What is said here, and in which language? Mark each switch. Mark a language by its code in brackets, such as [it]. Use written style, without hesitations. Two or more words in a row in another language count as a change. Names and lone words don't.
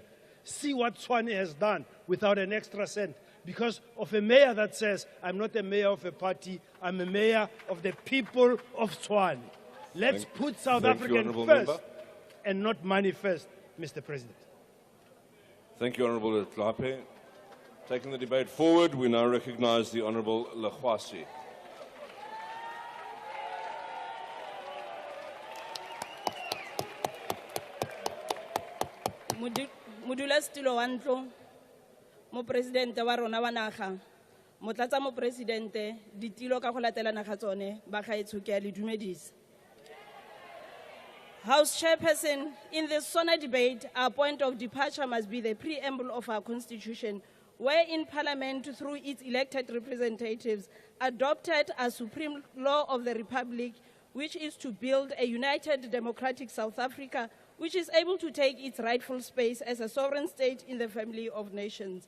[en] See what Tshwane has done without an extra cent because of a mayor that says, I'm not a mayor of a party, I'm a mayor of the people of Tshwane. Let's put South African first and not money first, Mr. President. Thank you, Honourable Letlape. Taking the debate forward, we now recognise the Honourable Lekhwasi. [tn] Modulasetulo wa ntlo, Mopresidente wa rona wa naga, Motlatsa Mopresidente, ditilo ka go latelana ga tsone, ba gaetsho ke a le dumedisa. [en] House Chairperson, in this SONA debate, our point of departure must be the preamble of our Constitution, wherein Parliament, through its elected representatives, adopted a supreme law of the Republic, which is to build a united democratic South Africa, which is able to take its rightful space as a sovereign state in the family of nations.